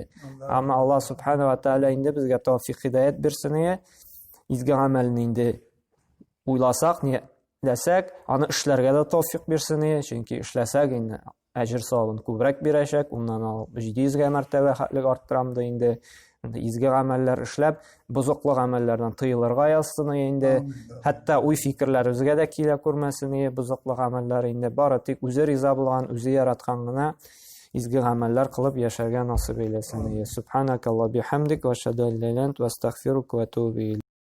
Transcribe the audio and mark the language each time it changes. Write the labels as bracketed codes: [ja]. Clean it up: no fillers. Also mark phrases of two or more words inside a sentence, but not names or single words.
[tt] Ammo Alloh [ar] سبحانه وتعالى [tt] endi bizga tavfiq hidoyat bersin, izgi amalni endi o'ylasak, niyatlasak, ana ishlarga da tavfiq bersin, chunki ishlasak endi ajr savobini ko'proq berashak, undan olib 700 martaba haqlik orttiramdi endi. Izgi amallar ishlab, buzuqliq amallardan tiyilirga yozsin endi. Hatto uy fikrlar o'ziga da kela ko'rmasin, buzuqliq amallar endi bari tek o'zi rizo bo'lgan, o'zi yaratgangina izgi amallar qilib yasharga nasib eylesin. [ar] سبحانك اللهم بحمدك وأشهد أن لا إله إلا أنت أستغفرك وأتوب إليك.